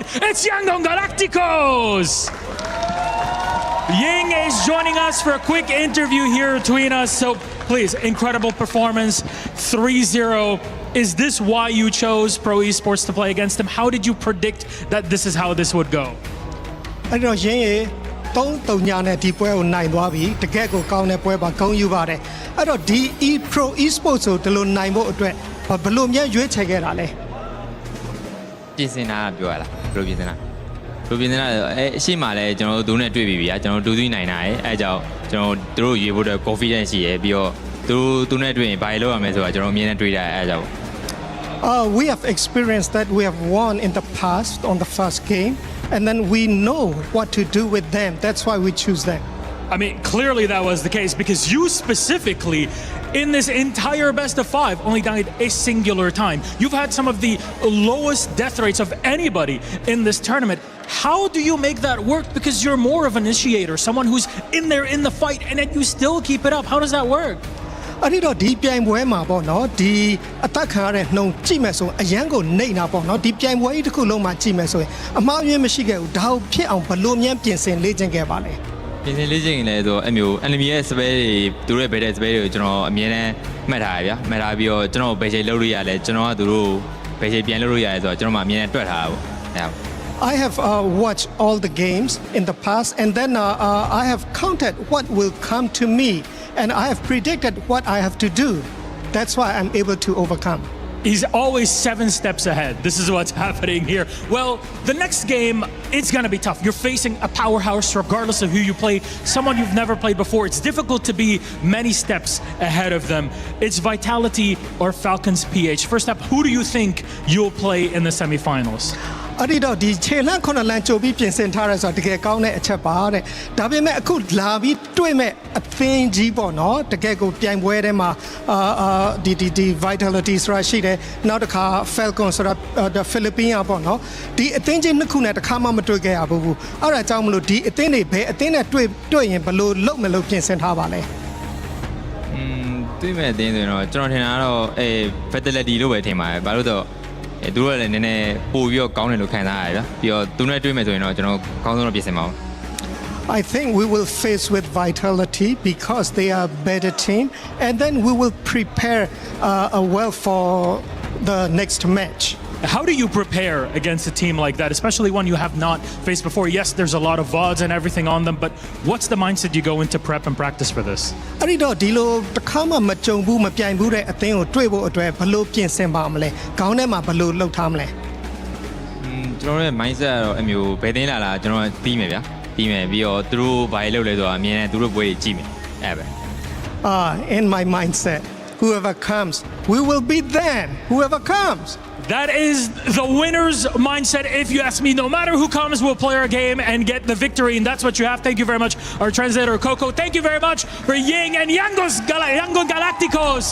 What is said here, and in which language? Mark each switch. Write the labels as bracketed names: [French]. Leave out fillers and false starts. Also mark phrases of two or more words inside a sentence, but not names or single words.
[English] It's Yangon Galacticos. Ying is joining us for a quick interview here between us. So please, incredible performance, 3-0. Is this why you chose Pro Esports to play against them? How did you predict that this is how this would go? [Burmese] အဲ့တော့ရင်းရေ3-3ညာနဲ့ဒီပွဲကိုနိုင်သွားပြီတကယ့်ကိုကောင်းတဲ့ပွဲပါဂုဏ်ယူပါတယ်အဲ့တော့ဒီ Pro Esports ကိုဒီလိုနိုင်ဖို့အတွက်ဘယ်လိုများရွေးချယ်ခဲ့တာလဲ ပြင်ဆင်တာပြောရလားဘယ်လိုပြင်ဆင်တာအရှိမှလည်းကျွန်တော်တို့နဲ့တွေ့ပြီဗျာကျွန်တော်တို့2-3နိုင်တာအဲအကြောင်းကျွန်တော်တို့ရွေးဖို့အတွက် confidence ရှိရပြီးတော့သူနဲ့တွေ့ရင်ဘာလုပ်ရမလဲဆိုတာကျွန်တော်အမြင်နဲ့တွေးတာအဲအကြောင်း [English] We have experienced that we have won in the past on the first game and then we know what to do with them. That's why we choose them. I mean, clearly that was the case because you specifically, in this entire best of 5, only died a singular time. You've had some of the lowest death rates of anybody in this tournament. How do you make that work? Because you're more of an initiator, someone who's in there in the fight, and yet you still keep it up. How does that work? [Burmese] အဲ့ဒီတော့ဒီပြိုင်ပွဲမှာပေါ့နော်ဒီအသက်ခံရတဲ့နှုံကြည့်မယ်ဆိုအရန်ကိုနှိမ့်တာပေါ့နော်ဒီပြိုင်ပွဲကြီးတစ်ခုလုံးမှာကြည့် မယ်ဆိုရင်အမှားယွင်းမရှိခဲ့ဘူးဒါကိုဖြစ်အောင်ဘလို့မြန်ပြင်ဆင်လေ့ကျင့်ခဲ့ပါလဲပြင်ဆင်လေ့ကျင့်ရင်လည်းဆိုအမျိုး enemy ရဲ့ spell တွေသူတို့ရဲ့ [English] battle spell [Burmese] တွေကိုကျွန်တော်အမြဲတမ်းမှတ်ထားရဗျာမှတ်ထားပြီးတော့ကျွန်တော်ဘယ်ချိန်လုပ်လို့ရလဲကျွန်တော်ကသူတို့ဘယ်ချိန်ပြန်လုပ်လို့ရလဲဆိုတော့ကျွန်တော်မှအမြဲတမ်းတွက်ထားတာပေါ့ [English] I have watched all the games in the past and then I have counted what will come to me and I have predicted what I have to do. That's why I'm able to overcome. He's always 7 steps ahead. This is what's happening here. Well, the next game, it's going to be tough. You're facing a powerhouse regardless of who you play, someone you've never played before. It's difficult to be many steps ahead of them. It's Vitality or Falcons PH. First up, who do you think you'll play in the semifinals? [Burmese] အဲ့ဒီတော့ဒီခြေလန့်9လမ်းကြိုပြီးပြင်ဆင်ထားရဲဆိုတော့တကယ်ကောင်းတဲ့အချက်ပါတဲ့ဒါပေမဲ့အခုလာပြီးတွေ့မဲ့အသင်းကြီးပေါ့နော်တကယ်ကိုပြိုင်ပွဲထဲမှာဒီ Vitality ဆိုတာရှိတယ်နောက်တစ်ခါ Falcons ဆိုတာ Philippines ပေါ့နော်ဒီအသင်းကြီးနှစ်ခုနဲ့တစ်ခါမှမတွေ့ခဲ့ရဘူးအဲ့ဒါကြောင့်မလို့ဒီအသင်းတွေဘယ်အသင်းနဲ့တွေ့ရင်ဘယ်လိုလုပ်မလို့ပြင်ဆင်ထားပါလဲ တွေ့မဲ့အသင်းဆိုရင်တော့ကျွန်တော်ထင်တာကတော့Vitality လို့ပဲထင်ပါတယ်ဘာလို့တော့သူတို့လည်းနည်းနည်းပို့ပြီးတော့ကောင်းတယ်လို့ခံစားရတယ်ဗျာပြီးတော့သူနဲ့တွေ့မယ်ဆိုရင်တော့ကျွန်တော်ကောင်းဆုံးတော့ပြင်ဆင်ပါဦး [English] I think we will face with Vitality because they are a better team and then we will prepare well for the next match. How do you prepare against a team like that, especially one you have not faced before? Yes, there's a lot of VODs and everything on them, but what's the mindset you go into prep and practice for this? [Burmese] အဲ့ဒီတော့ဒီလိုတစ်ခါမှမကြုံဘူးမပြိုင်ဘူးတဲ့အသင်းကိုတွေ့ဖို့အတွက်ဘယ်လိုပြင်ဆင်ပါမလဲခေါင်းထဲမှာဘယ်လိုလှုပ်ထားမလဲ ကျွန်တော်ရဲ့ mindset ကတော့အမျိုးဘယ်တင်းလာကျွန်တော်ပြီးမယ်ဗျာပြီးမယ်ပြီးတော့သူတို့ဘာတွေလုပ်လဲဆိုတာအမြင်နဲ့သူတို့ပွဲတွေကြည့်မယ်အဲ့ပဲ [English] in my mindset whoever comes We will beat them, whoever comes. That is the winner's mindset. If you ask me, no matter who comes, we'll play our game and get the victory. And that's what you have. Thank you very much, our translator, Coco. Thank you very much for Ying and Yangon Galacticos.